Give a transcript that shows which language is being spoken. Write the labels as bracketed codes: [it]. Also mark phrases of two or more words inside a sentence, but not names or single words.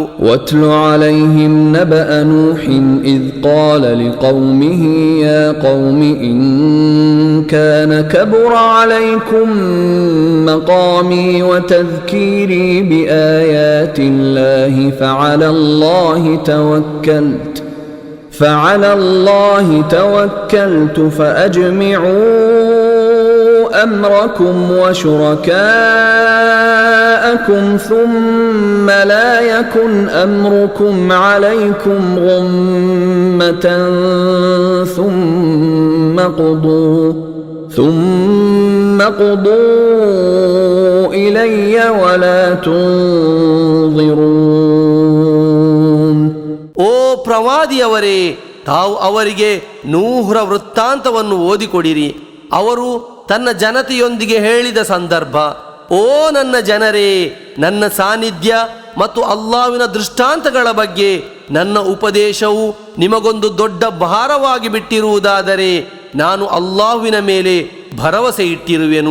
[ar] واتل عليهم نبأ نوح إذ قال لقومه يا قوم إن كان كبر عليكم مقامي وتذكيري بآيات الله فعلى الله توكلت فأجمعوا أمركم وشركاءكم ثم لا يكن أمركم عليكم غمة ثم قضوا إلي ولا تنظرون. [kn] ಓ ಪ್ರವಾದಿಯವರೇ, ತಾವು ಅವರಿಗೆ ನೂಹರ ವೃತ್ತಾಂತವನ್ನು ಓದಿಕೊಡಿರಿ. ಅವರು ತನ್ನ ಜನತೆಯೊಂದಿಗೆ ಹೇಳಿದ ಸಂದರ್ಭ: ಓ ನನ್ನ ಜನರೇ, ನನ್ನ ಸಾನ್ನಿಧ್ಯ ಮತ್ತು ಅಲ್ಲಾಹ್ವಿನ ದೃಷ್ಟಾಂತಗಳ ಬಗ್ಗೆ ನನ್ನ ಉಪದೇಶವು ನಿಮಗೊಂದು ದೊಡ್ಡ ಭಾರವಾಗಿ ಬಿಟ್ಟಿರುವುದಾದರೆ ನಾನು ಅಲ್ಲಾಹ್ವಿನ ಮೇಲೆ ಭರವಸೆ ಇಟ್ಟಿರುವೆನು.